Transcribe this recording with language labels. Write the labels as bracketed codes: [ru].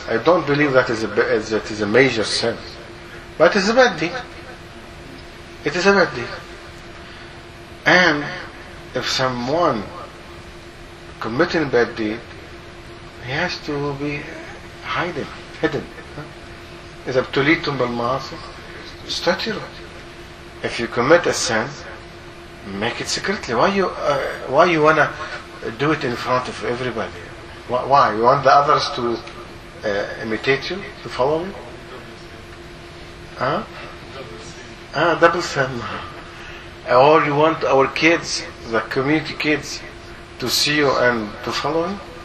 [en] I don't believe that is a major sin. But it's a bad deed. It is a bad deed. And if someone committing a bad deed, he has to be hidden. [ar] إذا ابتليتم بالمعاصي استتروا. [en] If you commit a sin, make it secretly. Why you wanna do it in front of everybody? Why? You want the others to imitate you, to follow you? Double sin. Or you want our kids, the community kids, to see you and to follow you?